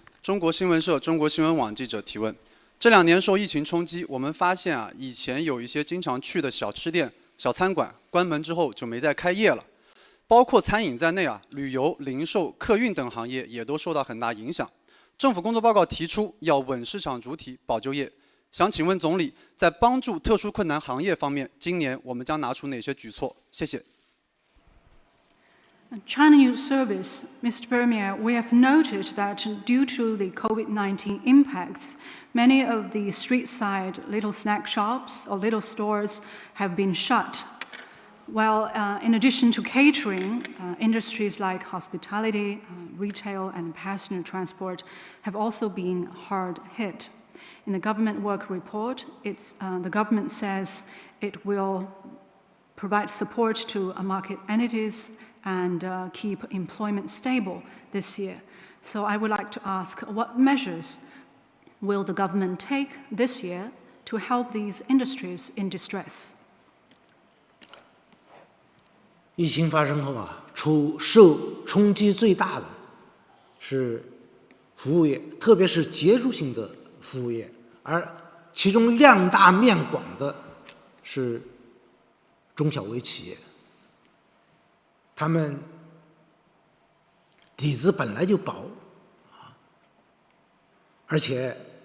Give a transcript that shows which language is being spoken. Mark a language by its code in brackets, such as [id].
[zh] 中国新闻社、中国新闻网记者提问。这2年受疫情冲击，我们发现以前有一些经常去的小吃店、小餐馆关门之后就没再开业了，包括餐饮在内旅游、零售、客运等行业也都受到很大影响。政府工作报告提出要稳市场主体、保就业。想请问总理，在帮助特殊困难行业方面，今年我们将拿出哪些举措？谢谢。 [en] China News Service, Mr. Premier, we have noted that due to the COVID-19 impacts, many of the street-side little snack shops or little stores have been shut. Well, in addition to catering, industries like hospitality, retail and passenger transport have also been hard hit. In the government work report, the government says it will provide support to market entities and keep employment stable this year. So I would like to ask, what measures will the government take this year to help these industries in distress? [zh] 疫情发生后啊，受冲击最大的是服务业，特别是结构性的服务业，而其中量大面广的是中小微企业，他们底子本来就薄，而且